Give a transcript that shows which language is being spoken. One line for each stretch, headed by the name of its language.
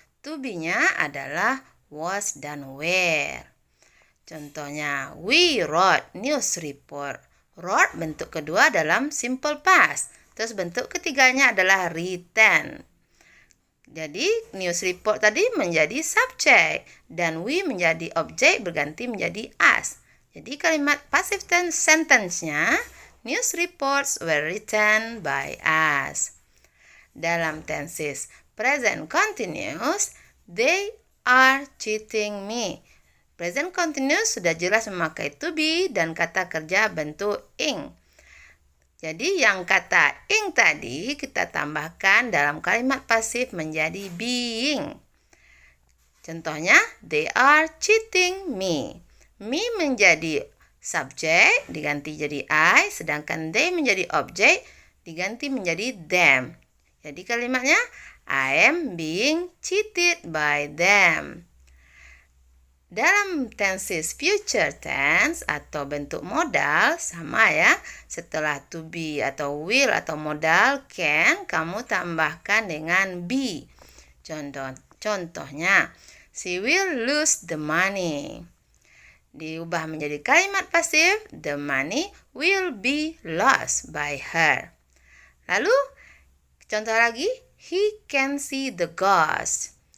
Indonesian: To be-nya adalah was dan were. Contohnya,
English: we wrote news report.
Indonesian: Wrote bentuk kedua dalam simple past. Terus bentuk ketiganya adalah written. Jadi news report tadi menjadi subjek dan we menjadi objek berganti menjadi us. Jadi kalimat
English: passive tense sentence-nya, news reports were written by us.
Indonesian: Dalam
English: tenses present continuous, they are cheating me.
Indonesian: Present continuous sudah jelas memakai to be dan kata kerja bentuk ing. Jadi yang kata ing tadi kita tambahkan dalam kalimat pasif menjadi being. Contohnya,
English: they are cheating me.
Indonesian: Me menjadi subjek diganti jadi I, sedangkan they menjadi objek diganti menjadi them. Jadi kalimatnya,
English: I am being cheated by them.
Indonesian: Dalam tenses future tense atau bentuk modal sama ya. Setelah to be atau will atau modal can kamu tambahkan dengan be.
English: Contohnya, she will lose the money.
Indonesian: Diubah menjadi kalimat pasif,
English: the money will be lost by her.
Indonesian: Lalu contoh lagi,
English: he can see the ghost.